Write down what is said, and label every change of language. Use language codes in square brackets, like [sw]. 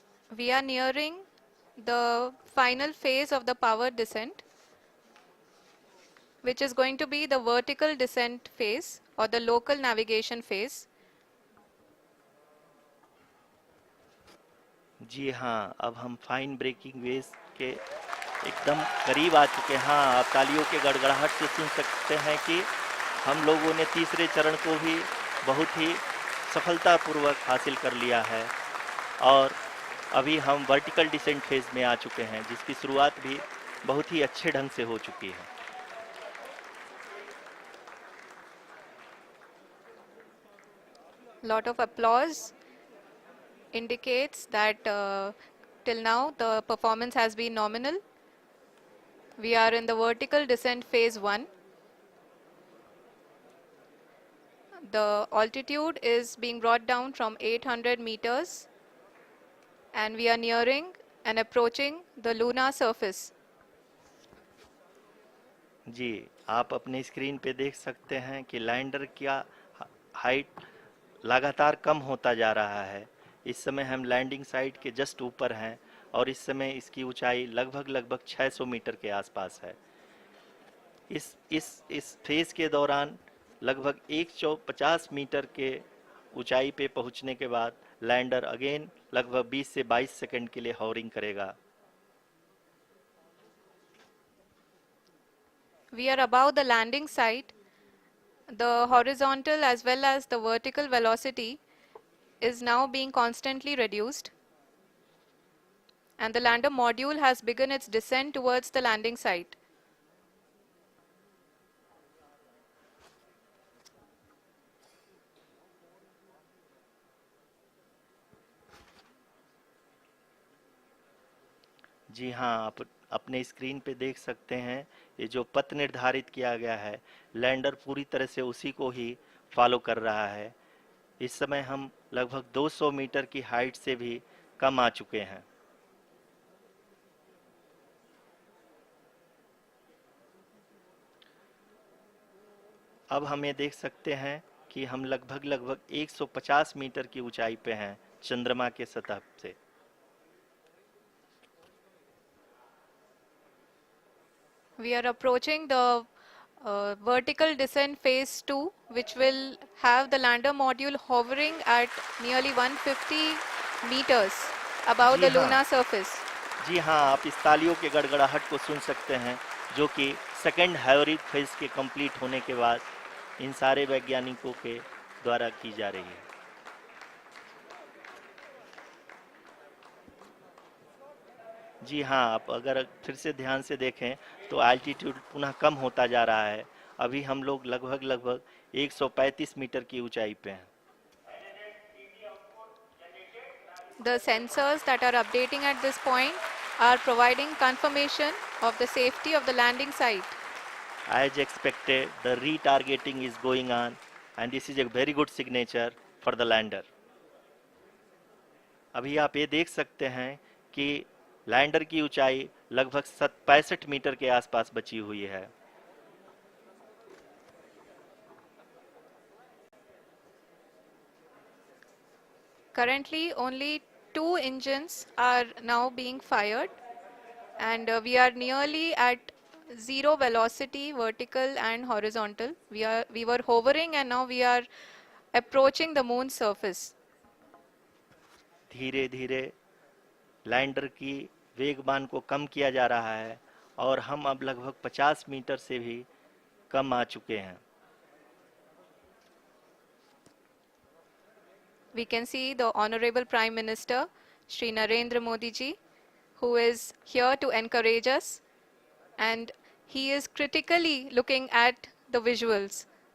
[en] We are nearing the final phase of the power descent, which is going to be the vertical descent phase or the local navigation phase. [hi] जी हाँ, अब हम fine breaking wave के एकदम करीब आ चुके हैं। हाँ, आप तालियों के गड़गड़ाहट से सुन सकते हैं कि हम लोगों ने तीसरे चरण को भी बहुत ही सफलतापूर्वक हासिल कर लिया है और अभी हम वर्टिकल डिसेंट फेज में आ चुके हैं, जिसकी शुरुआत भी बहुत ही अच्छे ढंग से हो चुकी है। [en] Lot of applause indicates that till now the performance has been nominal. We are in the vertical descent phase 1. The altitude is being brought down from 800 meters, and we are nearing and approaching the lunar surface. [hi] जी, आप अपने screen पे देख सकते हैं कि lander का height लगातार कम होता जा रहा है। इस समय हम लैंडिंग साइट के जस्ट ऊपर हैं और इस समय इसकी ऊंचाई लगभग लगभग 600 मीटर के आसपास है। इस फेज के दौरान लगभग 150 मीटर के ऊंचाई पे पहुंचने के बाद लैंडर अगेन लगभग 20 से 22 सेकंड के लिए हॉवरिंग करेगा। [en] We are above the landing site. The horizontal as well as the vertical velocity is now being constantly reduced, and the lander module has begun its descent towards the landing site. [hi] जी हाँ, आप अपने screen पे देख सकते हैं, ये जो पथ निर्धारित किया गया है, लैंडर पूरी तरह से उसी को ही फॉलो कर रहा है। इस समय हम लगभग 200 मीटर की हाइट से भी कम आ चुके हैं। अब हम ये देख सकते हैं कि हम लगभग 150 मीटर की ऊंचाई पे हैं चंद्रमा के सतह से। [en] We are approaching the vertical descent phase 2, which will have the lander module hovering at nearly 150 meters above [hi] ji [en] the [hi] हाँ, [en] lunar surface. [hi] जी हाँ, आप इस तालियों के गड़गड़ाहट को सुन सकते हैं, जो कि सेकंड हैवरिक फेज के कंप्लीट होने के बाद इन सारे वैज्ञानिकों के द्वारा की जा रही है। जी हाँ, आप अगर फिर से ध्यान से देखें तो एल्टीट्यूड पुनः कम होता जा रहा है। अभी हम लोग लगभग 135 मीटर की ऊंचाई पे हैं। [en] The sensors that are updating at this point are providing confirmation of the safety of the landing site. As expected, the retargeting is going on, and this is a very good signature for the lander. [hi] अभी आप ये देख सकते हैं कि lander की ऊंचाई लगभग 65 मीटर के आसपास बची हुई है। [en] Currently, only 2 engines are now being fired, and we are nearly at zero velocity, vertical and horizontal. We were hovering, and now we are approaching the moon's surface. [hi] धीरे धीरे लैंडर की वेगमान को कम किया जा रहा है और हम अब लगभग 50 मीटर से भी कम आ चुके हैं। [en] We can see the Honorable Prime Minister, Shri Narendra Modi ji, who is here to encourage us, and he is critically looking at the visuals.